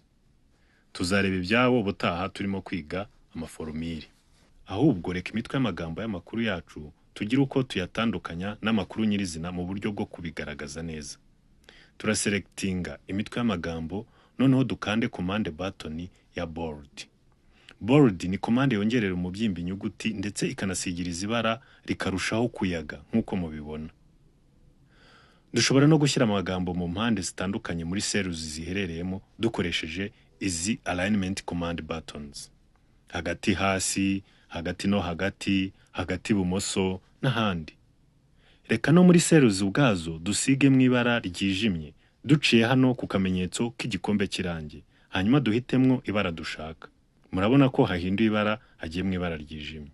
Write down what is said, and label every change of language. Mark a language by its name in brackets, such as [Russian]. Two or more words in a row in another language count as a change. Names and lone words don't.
[Kinyarwanda] Tuzareba ibyabo ubutaha turimo kwiga amaformule. Ahubwo reka imitwe y'amagambo y'amakuru yacu tugira uko tuyatandukanya n'amakuru nyirizina mu buryo bwo kubigaragaza neza. Turaselectinga imitwe y'amagambo noneho dukande [English] command button [Kinyarwanda] ya bold. Bold ni command yongerera umubyimba inyuguti ndetse ikanasigiriza ibara rikarushaho kuyaga nk'uko mubibona. Dushobora no gushyira amagambo mu mpande zitandukanye muri cells ziherereyemo dukoresheje izi [English] alignment command buttons. [Kinyarwanda] Hagati hasi, hagati no hagati, hagati bumoso n'ahandi. Reka no muri cells ubwazo dusige mu ibara ryijimye duciye hano ku kamenyetso k'igikombe kirange, hanyuma duhitemwo ibara dushaka. Murabona ko hahinduye ibara hagiye mu ibara ryijimye.